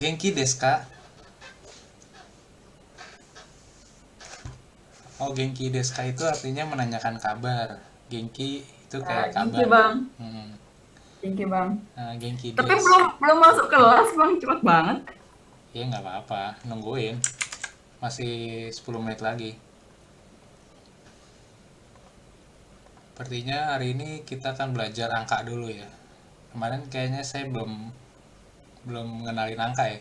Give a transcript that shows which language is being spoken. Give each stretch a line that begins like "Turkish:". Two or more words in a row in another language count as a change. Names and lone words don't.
Japanese: 元気ですか?
Indonesian: Oh,
Japanese: 元気ですか
Indonesian: itu artinya menanyakan kabar. Genki itu Ya, kayak Genki kabar. Bang. Hmm. Genki Bang. Genki Tapi desu. belum masuk kelas Bang, cepet banget. Ya nggak apa-apa, nungguin. Masih 10 menit lagi. Sepertinya hari ini kita akan belajar angka dulu ya. Kemarin kayaknya saya belum belum mengenalin angka ya.